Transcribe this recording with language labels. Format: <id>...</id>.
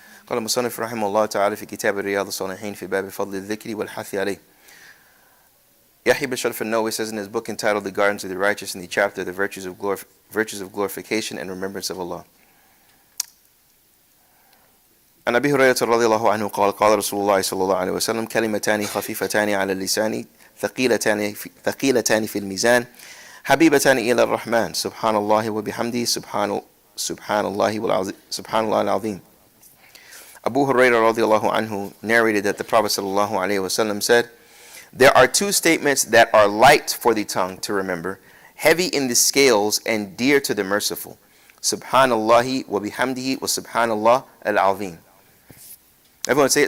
<ar>قال المصنف رحمه الله تعالى في كتاب رياض الصالحين في باب فضل الذكر والحث عليه.</ar> <en>Yahya bin Sharaf al-Nawawi says in his book entitled The Gardens of the Righteous, in the chapter The Virtues of Glorification and Remembrance of Allah.</en> <ar>عن أبي هريرة رضي الله عنه قال قال رسول الله صلى الله عليه وسلم كلمتان خفيفتان على اللسان ثقيلتان في الميزان حبيبتان إلى الرحمن سبحان الله وبحمده سبحان الله العظيم.</ar> <en>Abu Hurairah radiallahu anhu narrated that the Prophet sallallahu alaihi wasallam said, there are two statements that are light for the tongue to remember, heavy in the scales and dear to the merciful.</en> <ar>Subhanallahi wa bihamdihi wa subhanallah al-azim.</ar> <en>Everyone say it.</en>